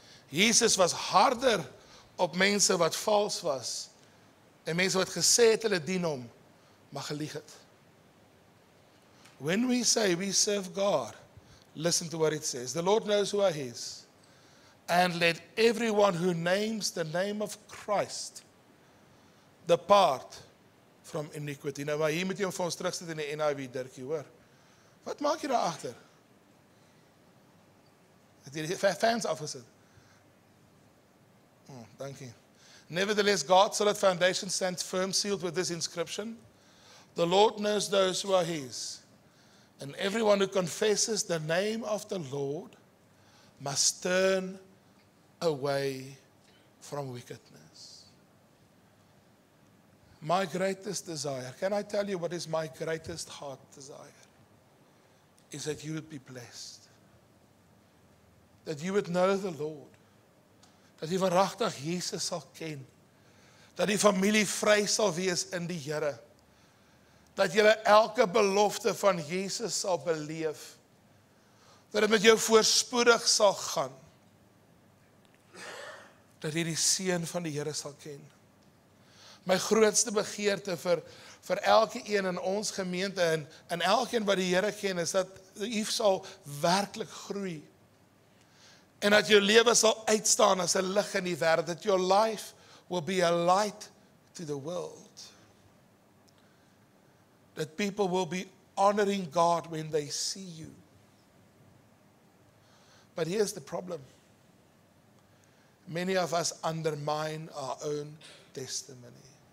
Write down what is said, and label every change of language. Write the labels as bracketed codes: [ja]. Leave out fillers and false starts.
[af] Jesus was harder op mense wat vals was, en mense wat gesê het hulle dien hom, maar gelieg het. [en] When we say we serve God, listen to what it says. The Lord knows who are his. And let everyone who names the name of Christ depart from iniquity. [af] Nou, maar hier moet jy hom vir ons terugsit in die NIV, Dirkie, hoor. Wat maak jy daar agter? Het jy die fans afgesit? [en] Oh, thank you. Nevertheless, God's solid foundation stands firm, sealed with this inscription. The Lord knows those who are his. And everyone who confesses the name of the Lord must turn away from wickedness. My greatest desire, can I tell you what is my greatest heart desire? Is that you would be blessed. That you would know the Lord. [af] Dat jy waaragtig Jesus sal ken. Dat die familie vry sal wees in die Here. Dat jy elke belofte van Jesus sal beleef. Dat dit met jou voorspoedig sal gaan. Dat jy die seën van die Here sal ken. My grootste begeerte vir elke een in ons gemeente en elkeen wat die Here ken, is dat u sal werklik groei. En dat jou lewe sal uitstaan as 'n lig in die wêreld. [en] That your life will be a light to the world. That people will be honoring God when they see you. But here's the problem. Many of us undermine our own testimony.